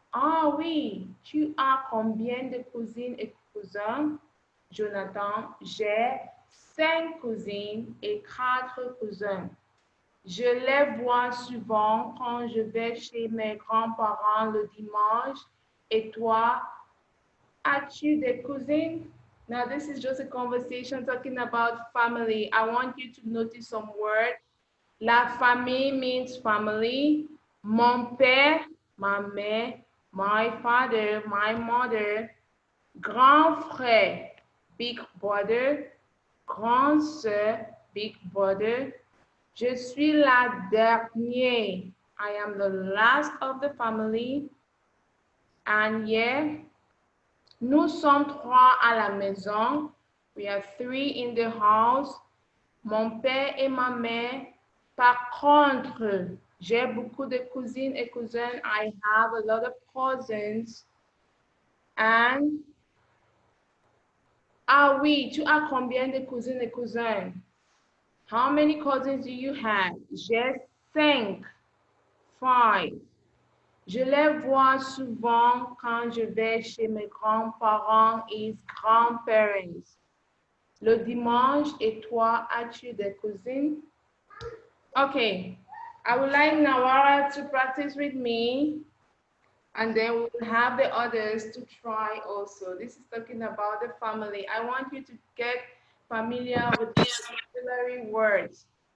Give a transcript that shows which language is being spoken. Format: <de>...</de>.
<fr>Ah oui, tu as combien de cousines et cousins? Jonathan, j'ai 5 cousines et 4 cousins. Je les vois souvent quand je vais chez mes grands-parents le dimanche. Et toi, as-tu des cousines?</fr> <en>Now, this is just a conversation talking about family. I want you to notice some words.</en> <fr>La famille</fr> <en>means family.</en> <fr>Mon père, ma mère,</fr> <en>my father, my mother.</en> <fr>Grand frère,</fr> <en>big brother.</en> <fr>Grande sœur,</fr> <en>big brother.</en> <fr>Je suis la dernière.</fr> <en>I am the last of the family. And yeah,</en> <fr>nous sommes trois à la maison.</fr> <en>We are 3 in the house.</en> <fr>Mon père et ma mère. Par contre, j'ai beaucoup de cousines et cousins.</fr> <en>I have a lot of cousins. And</en> <fr>ah oui, tu as combien de cousines et cousins?</fr> <en>How many cousins do you have?</en> <fr>J'ai 5. 5. Je les vois souvent quand je vais chez mes grands-parents et grands-parents. Le dimanche, et toi, as-tu des cousines?</fr> <en>Okay, I would like Nawara to practice with me, and then we will have the others to try also. This is talking about the family. I want you to get familiar with the vocabulary words.</en>